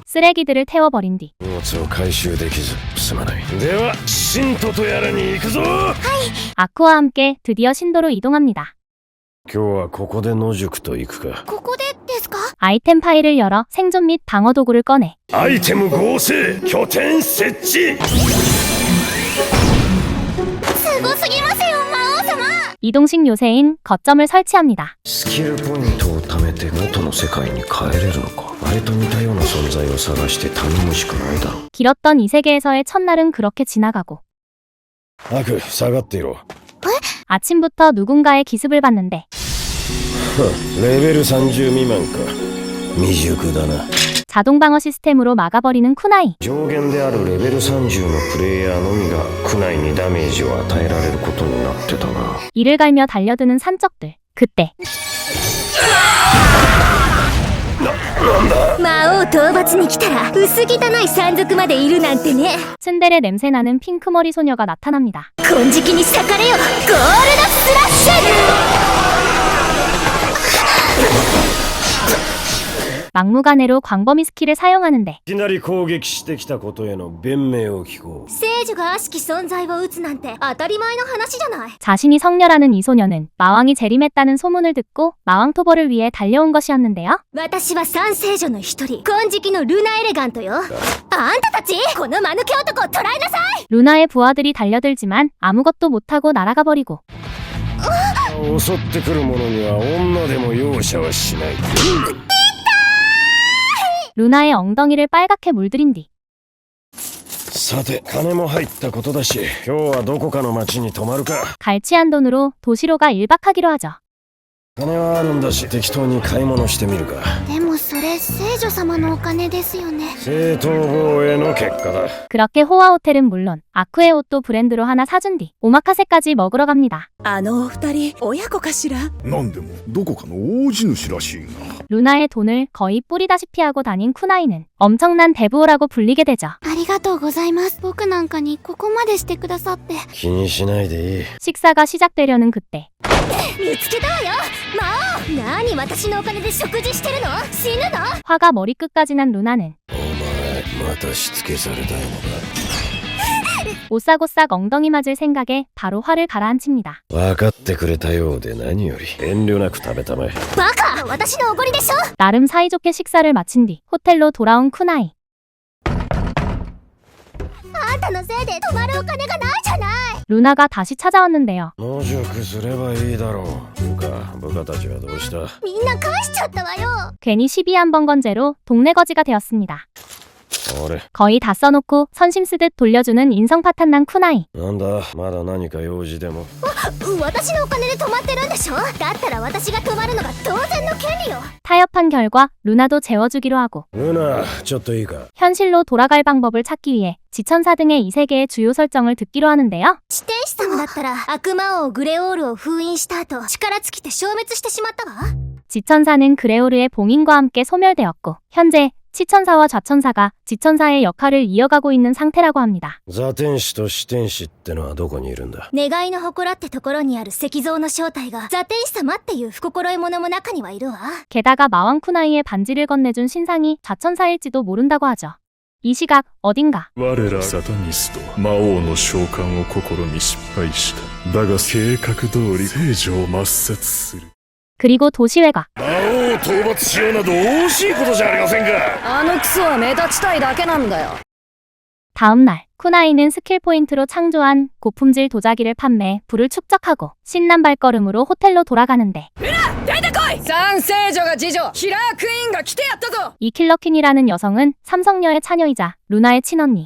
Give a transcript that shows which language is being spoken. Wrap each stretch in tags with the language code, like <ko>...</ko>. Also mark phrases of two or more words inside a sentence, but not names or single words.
<ko>쓰레기들을 태워버린 뒤</ko> <ja>荷物を回収できずすまない。では信徒とやらに行くぞ。</ja> <ko>아쿠와 함께 드디어 신도로 이동합니다.</ko> <ja>今日はここで野宿と行くか。ここでですか？</ja> <ko>아이템 파일을 열어 생존 및 방어 도구를 꺼내</ko> <ja>アイテム合成拠点設置。すごすぎますよ、魔王様。</ja> <ko>이동식 요새인 거점을 설치합니다.</ko> <ja>スキルポイントを貯めて元の世界に帰れるのか。あれと似たような存在を探して頼むしかないだろう。</ja> <ko>길었던 이 세계에서의 첫날은 그렇게 지나가고</ko> <ja>アク下がっていろ。</ja> <ko>아침부터 누군가의 기습을 받는데</ko> <ja>レベル30未満か。未熟だな。</ja> <ko>자동 방어 시스템으로 막아버리는 쿠나이.</ko> <ja>上限であるレベル30のプレイヤーのみが区内にダメージを与えられることになってたな。</ja> <ko>이를 갈며 달려드는 산적들. 그때</ko> <ja>魔王討伐に来たら薄汚い山賊までいるなんてね。</ja> <ko>츤데레 냄새나는 핑크머리 소녀가 나타납니다.</ko> <ja>金色に裂かれよ、ゴールドスラッシュ。</ja> <ko>막무가내로 광범위 스킬을 사용하는데</ko> <ja>いきなり攻撃してきたことへの弁明を聞こう。聖女が悪しき存在を撃つなんて当たり前の話じゃない。</ja> <ko>자신이 성녀라는 이 소녀는 마왕이 재림했다는 소문을 듣고 마왕 토벌을 위해 달려온 것이었는데요.</ko> <ja>私は三聖女の一人、金色のルナエレガントよ。あんたたち、この間抜け男を捕らえなさい。</ja> <ko>루나의 부하들이 달려들지만 아무것도 못하고 날아가 버리고</ko> <ja>襲ってくる者には女でも容赦はしない。</ja> <ko>루나의 엉덩이를 빨갛게 물들인 뒤</ko> <ja>さて金も入ったことだし今日はどこかの町に泊まるか。</ja> <ko>갈취한 돈으로 도시로가 1박하기로 하죠.</ko> <ja>金はあるんだし適当に買い物してみるか。でもそれ聖女様のお金ですよね。正当防衛の結果だ。</ja> <ko>그렇게 호화 호텔은 물론 아쿠의 옷도 브랜드로 하나 사준 뒤 오마카세까지 먹으러 갑니다.</ko> <ja>あのお二人親子かしら。なんでもどこかの大地主らしいが。</ja> <ko>루나의 돈을 거의 뿌리다시피 하고 다닌 쿠나이는 엄청난 대부호라고 불리게 되죠.</ko> <ja>ありがとうございます。僕なんかにここまでしてくださって。気にしないでいい。</ja> <ko>식사가 시작되려는 그때</ko> <ja>見つけたわよ、魔王。何私のお金で食事してるの？死ぬの？</ja> <ko>화가 머리끝까지 난 루나는</ko> <ja>お前またしつけされたいのか。</ja> <ko>오싹오싹 엉덩이 맞을 생각에 바로 화를 가라앉힙니다.</ko> <ja>分かってくれたようで何より遠慮なく食べたまえ。バカ！私のおごりでしょ。</ja> <ko>나름 사이좋게 식사를 마친 뒤 호텔로 돌아온 쿠나이.</ko> <ja>あんたのせいで泊まるお金がないじゃない。</ja> <ko>루나가 다시 찾아왔는데요.</ko> <ja>野宿すればいいだろう。いうか部下たちはどうした。みんな返しちゃったわよ。</ja> <ko>괜히 시비 한 번 건재로 동네 거지가 되었습니다.</ko> <ja>俺</ja> <ko>거의 다 써놓고 선심 쓰듯 돌려주는 인성 파탄난 쿠나이.</ko> <ja>なんだまだ何か用事でも。私のお金で泊まってるんでしょ。だったら私が泊まるのが当然の権利よ。</ja> <ko>타협한 결과 루나도 재워주기로 하고</ko> <ja>ルナちょっといいか。</ja> <ko>현실로 돌아갈 방법을 찾기 위해 지천사 등의 이 세계의 주요 설정을 듣기로 하는데요.</ko> <ja>地天使様だったら悪魔王グレオールを封印した後力尽きて消滅してしまったわ。</ja> <ko>지천사는 그레오르의 봉인과 함께 소멸되었고 현재 치천사와 좌천사가 지천사의 역할을 이어가고 있는 상태라고 합니다.</ko> <ja>座天使と四天使ってのはどこにいるんだ。願いの祠ってところにある石像の正体が座天使様っていう不心得者も中にはいるわ。</ja> <ko>게다가 마왕 쿠나이의 반지를 건네준 신상이 좌천사일지도 모른다고 하죠. 이 시각 어딘가</ko> <ja>我らサタニスト魔王の召喚を試み失敗した。だが計画通り聖女を抹殺する。</ja> <ko>그리고 도시회가</ko> <ja>魔王を討伐しようなど惜しいことじゃありませんか。あのクソは目立ちたいだけなんだよ。</ja> <ko>다음날 쿠나이는 스킬 포인트로 창조한 고품질 도자기를 판매 부를 축적하고 신난 발걸음으로 호텔로 돌아가는데</ko> <ja>三聖女が次女キラークイーンが来てやったぞ。</ja> <ko>이 킬러퀸이라는 여성은 삼성녀의 차녀이자 루나의 친언니.</ko>